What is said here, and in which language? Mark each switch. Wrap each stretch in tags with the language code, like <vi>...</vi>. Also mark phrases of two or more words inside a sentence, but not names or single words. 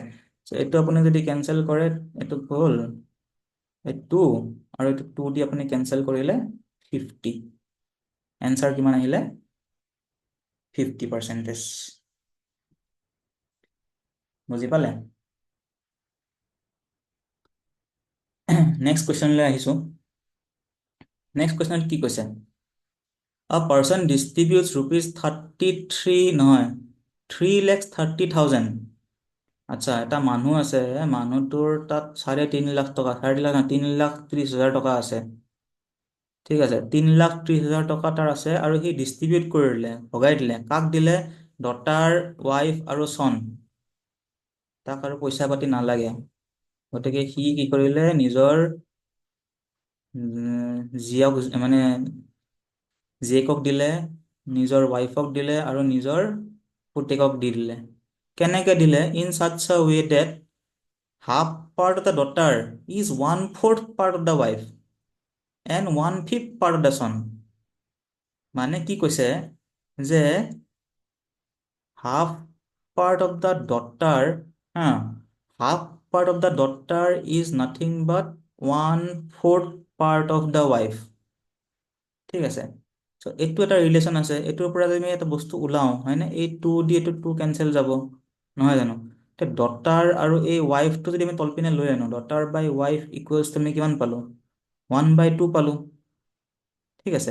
<as>চ' এইটো আপুনি যদি কেনচেল কৰে, এইটো হ'ল এইটো, আৰু এইটো 2 দি আপুনি কেনচেল কৰিলে 50। এনচাৰ কিমান আহিলে? 50%। বুজি পালে? নেক্সট কুৱেশ্যনলৈ আহিছো। নেক্সট কুৱেশ্যনত কি কৈছে?</as> <en>A person distributes ₹33,</en> <as>নহয়, 3,30,000। আচ্ছা, এটা মানুহ আছে, মানুহটোৰ তাত 3.5 লাখ টকা, 3.5 লাখ, 3,30,000 টকা আছে, ঠিক আছে? 3,30,000 টকা তাৰ আছে, আৰু সি ডিষ্ট্ৰিবিউট কৰি দিলে, ভগাই দিলে। কাক দিলে? ডটাৰ, ৱাইফ আৰু চন। তাক আৰু পইচা পাতি নালাগে, গতিকে সি কি কৰিলে? নিজৰ জীয়ক, মানে জীয়েকক দিলে, নিজৰ ৱাইফক দিলে, আৰু নিজৰ পুতেকক দি দিলে। কেনেকে দিলে?</as> <en>ইন such a way that half part of the daughter is 1/4 part of the wife and 1/5 part of the son।</en> <as>মানে কি কৈছে যে</as> <en>half part of the daughter,</en> <as>হা,</as> <en>half part of the daughter is nothing but 1/4 part of the wife,</en> <as>ঠিক আছে? চ' এইটো এটা ৰিলেশ্যন আছে, এইটোৰ পৰা যদি আমি এটা বস্তু ওলাওঁ, হয়নে? এই 2 দি এইটো 2 কেনচেল যাব, নহয় জানো? এতিয়া ডটাৰ আৰু এই ৱাইফটো যদি আমি তলপিনে লৈ আনো,</as> <en>daughter by wife equals</en> <as>আমি কিমান পালো? 1/2 পালো, ঠিক আছে?</as>